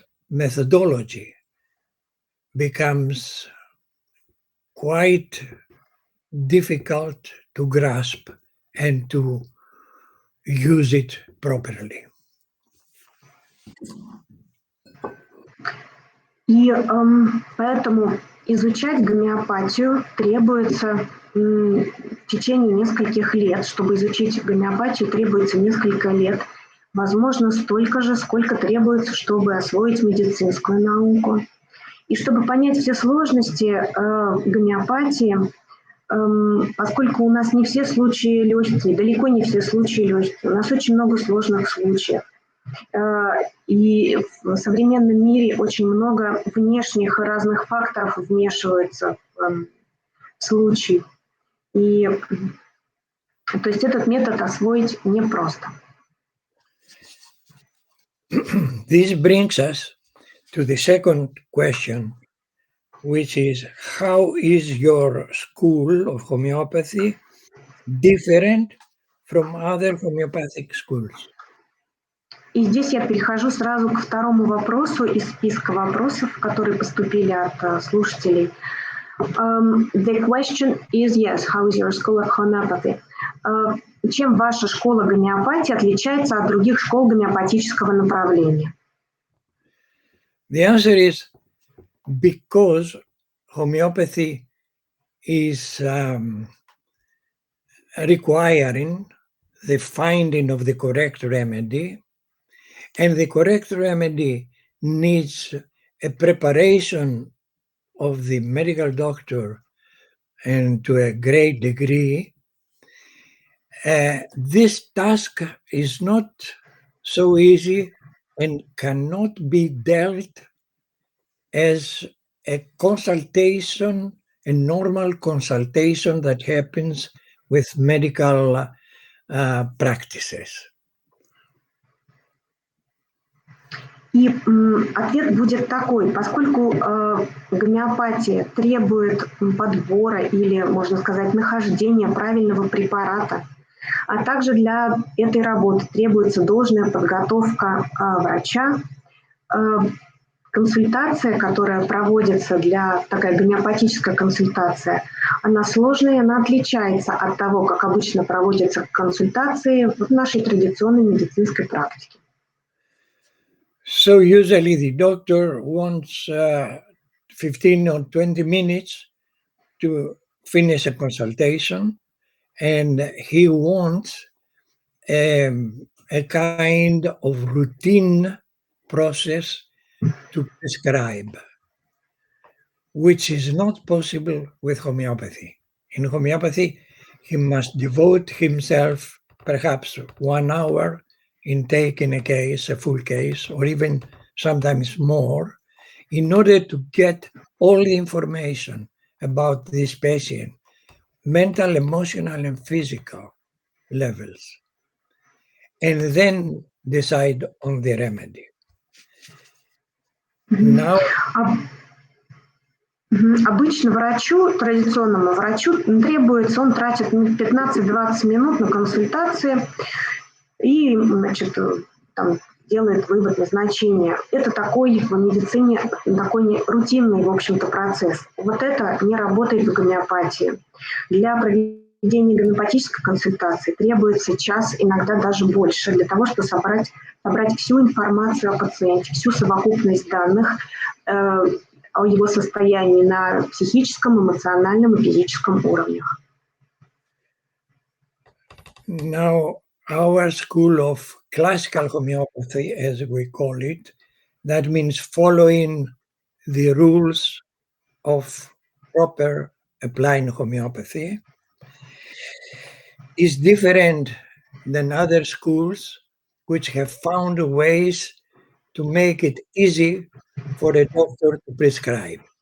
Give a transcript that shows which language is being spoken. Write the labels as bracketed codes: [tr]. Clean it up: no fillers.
[en] methodology becomes quite difficult to grasp and to use it properly. [ru] И поэтому изучать гомеопатию требуется в течение нескольких лет. Чтобы изучить гомеопатию, требуется несколько лет. Возможно, столько же, сколько требуется, чтобы освоить медицинскую науку. И чтобы понять все сложности гомеопатии, поскольку у нас не все случаи легкие, далеко не все случаи легкие, у нас очень много сложных случаев. И в современном мире очень много внешних и разных факторов вмешиваются в случай. И то есть этот метод освоить непросто. [en] This brings us to the second question, which is, how is your school of homeopathy different from other homeopathic schools? [ru] И здесь я перехожу сразу к второму вопросу из списка вопросов, которые поступили от слушателей. [en] The question is, yes, how is your school of homeopathy? [ru] Чем ваша школа гомеопатии отличается от других школ гомеопатического направления? [en] The answer is because homeopathy is requiring the finding of the correct remedy, and the correct remedy needs a preparation of the medical doctor, and to a great degree, this task is not so easy and cannot be dealt as a consultation, a normal consultation that happens with medical practices. [ru] И ответ будет такой: поскольку гомеопатия требует подбора или, можно сказать, нахождения правильного препарата, а также для этой работы требуется должная подготовка врача, консультация, которая проводится такая гомеопатическая консультация, она сложная, она отличается от того, как обычно проводятся консультации в нашей традиционной медицинской практике. [en] So usually the doctor wants 15 or 20 minutes to finish a consultation, and he wants a kind of routine process to prescribe, which is not possible with homeopathy. In homeopathy, he must devote himself perhaps 1 hour in taking a case, a full case, or even sometimes more, in order to get all the information about this patient, mental, emotional, and physical levels, and then decide on the remedy. Now, [ru] обычно врачу, традиционному врачу, требуется, он тратит 15-20 минут на консультации и, значит, там, делает вывод назначения. Это такой в медицине такой рутинный, в общем-то, процесс. Вот это не работает в гомеопатии. Для проведения гомеопатической консультации требуется час, иногда даже больше, для того, чтобы собрать всю информацию о пациенте, всю совокупность данных о его состоянии на психическом, эмоциональном и физическом уровнях. [en] Now, our school of classical homeopathy, as we call it, that means following the rules of proper applying homeopathy, is different than other schools which have found ways to make it easy for a doctor to prescribe.